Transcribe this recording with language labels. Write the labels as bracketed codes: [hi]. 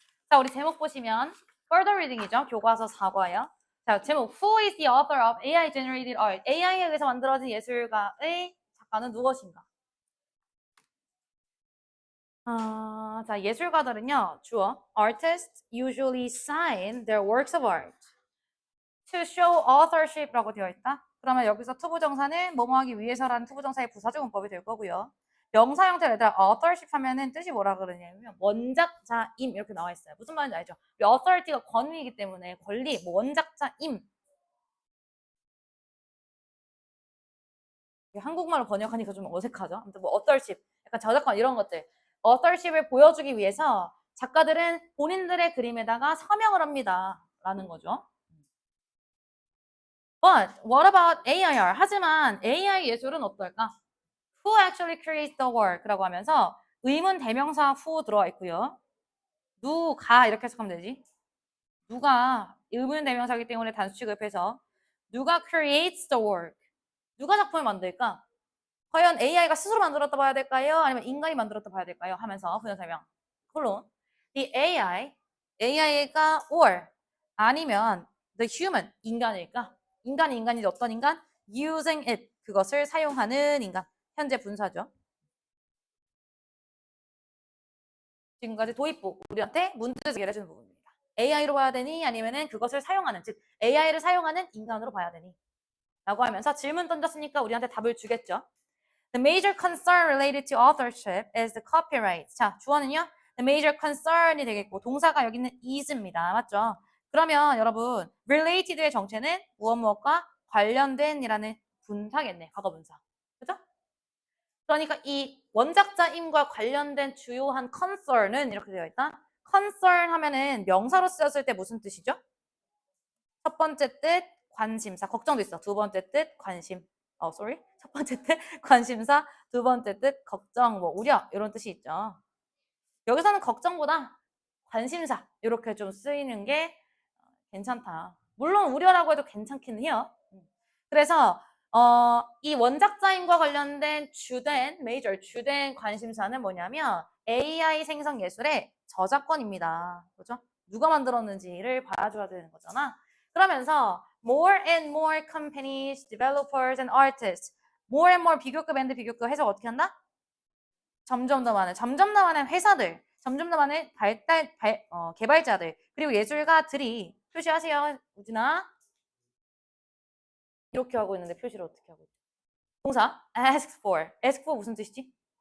[ko] 자, 우리 제목 보시면 [en] further reading [ko] 이죠. 교과서 4과요. 자, 제목 [en] Who is the author of AI generated art? [ko] AI에 의해서 만들어진 예술가의 작가는 누구신가? 자, 예술가들은요. [en] 주어 Artists usually sign their works of art to show authorship라고 [ko] 되어 있다. 그러면 여기서 투부정사는 뭐뭐하기 위해서라는 투부정사의 부사적 문법이 될 거고요. 명사 형태로 얘들아 authorship 하면은 뜻이 뭐라 그러냐면 원작자임 이렇게 나와 있어요. 무슨 말인지 알죠? authority가 권위이기 때문에 권리, 뭐 원작자임. 한국말로 번역하니까 좀 어색하죠? 아무튼 뭐 authorship, 약간 저작권 이런 것들. authorship을 보여주기 위해서 작가들은 본인들의 그림에다가 서명을 합니다. 라는 거죠. [en] But what about AIR? [ko] 하지만 AI 예술은 어떨까? [en] Who actually creates the work [ko] 라고 하면서 의문 대명사 who 들어와 있고요. 누가 이렇게 해석하면 되지. 누가 의문 대명사이기 때문에 단수 취급해서 누가 [en] creates the work? [ko] 누가 작품을 만들까? 과연 AI가 스스로 만들었다 봐야 될까요? 아니면 인간이 만들었다 봐야 될까요? 하면서 부연 설명. 콜론. [en] The AI가 or 아니면 the human [ko] 인간일까? 인간이 어떤 인간? [en] using it [ko] 그것을 사용하는 인간. 현재 분사죠. 지금까지 도입부 우리한테 문제 제기를 해주는 부분입니다. AI로 봐야 되니 아니면은 그것을 사용하는 즉 AI를 사용하는 인간으로 봐야 되니 라고 하면서 질문 던졌으니까 우리한테 답을 주겠죠. [en] The major concern related to authorship is the copyright. [ko] 자, 주어는요. The major concern이 되겠고 동사가 여기는 is입니다. 맞죠? 그러면 여러분 related의 정체는 무엇과 관련된이라는 분사겠네. 과거 분사. 그죠? 그러니까 이 원작자임과 관련된 주요한 concern은 이렇게 되어 있다. concern 하면은 명사로 쓰였을 때 무슨 뜻이죠? 첫 번째 뜻 관심사. 걱정도 있어. 두 번째 뜻 관심. sorry. 첫 번째 뜻 관심사, 두 번째 뜻 걱정, 뭐 우려 이런 뜻이 있죠. 여기서는 걱정보다 관심사 이렇게 좀 쓰이는 게 괜찮다. 물론 우려라고 해도 괜찮긴 해요. 그래서 이 원작자임과 관련된 주된 관심사는 뭐냐면 AI 생성 예술의 저작권입니다. 그죠? 누가 만들었는지를 봐줘야 되는 거잖아. [en] 그러면서 more and more companies, developers and artists. more and more [ko] 비교급 and 비교급 해석 어떻게 한다? 점점 더 많은 회사들, 점점 더 많은 개발자들, 그리고 예술가들이 표시하세요. 우진아. 이렇게 하고 있는데 표시를 어떻게 하고 있지? 동사 [en] ask for. [ko] ask for 무슨 뜻이지?